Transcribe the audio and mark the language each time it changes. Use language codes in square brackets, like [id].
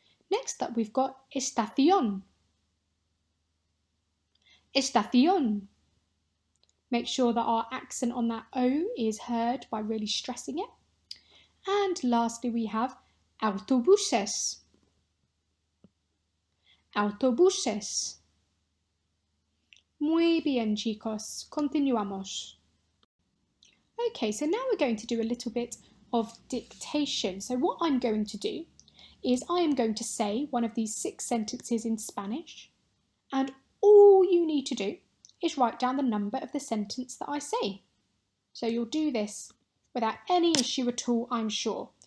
[en] Next up we've got estación. [es] Estación. [en] Make sure that our accent on that O is heard by really stressing it. And lastly we have autobuses. [es] Autobuses. Muy bien, chicos. Continuamos. [en] Okay, so now we're going to do a little bit of dictation. So what I'm going to do is I am going to say one of these 6 sentences in Spanish, and all you need to do is write down the number of the sentence that I say. So you'll do this without any issue at all, I'm sure.